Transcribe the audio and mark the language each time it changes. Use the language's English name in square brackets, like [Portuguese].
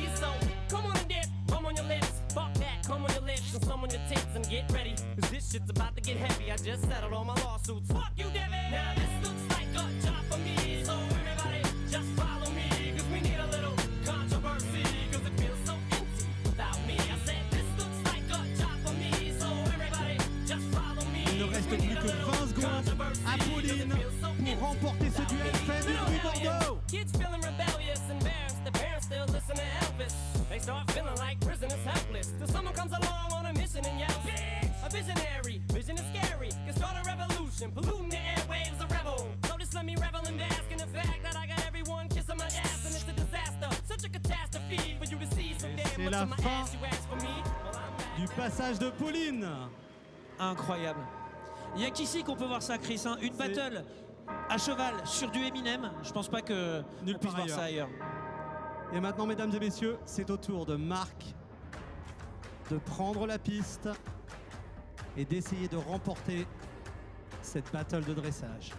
[English] So come on and dip, bum on your lips, fuck that, come on your lips, and some on your tits, and get ready, cause this shit's about to get heavy. I just settled all my lawsuits. Fuck you, Devin! Now this looks like a job for me, so everybody just follow me, cause we need a little controversy, cause it feels so empty without me. I said this looks like a job for me, so everybody just follow me. [French] Il ne reste plus que 20 secondes à Pauline pour remporter ce duel fait du bruit Bordeaux. [English] Kids feeling rebellious, embarrassed, their parents still listen to Elvis. They start feeling like prisoners helpless, till someone comes along on a mission and yells, bitch! A visionary, vision is scary, can start a revolution, polluting the airwaves, a rebel. So just let me revel and bask in the fact that I got everyone kissing my ass, and it's a disaster, such a catastrophe for you to see so damn much of my ass you ask for me. Well, I'm back. [French] Du passage de Pauline. Incroyable. Il y a qu'ici qu'on peut voir ça, Chris. Hein. Une battle à cheval sur du Eminem. Je pense pas que on puisse voir ça ailleurs. Et maintenant, mesdames et messieurs, c'est au tour de Marc de prendre la piste et d'essayer de remporter cette battle de dressage.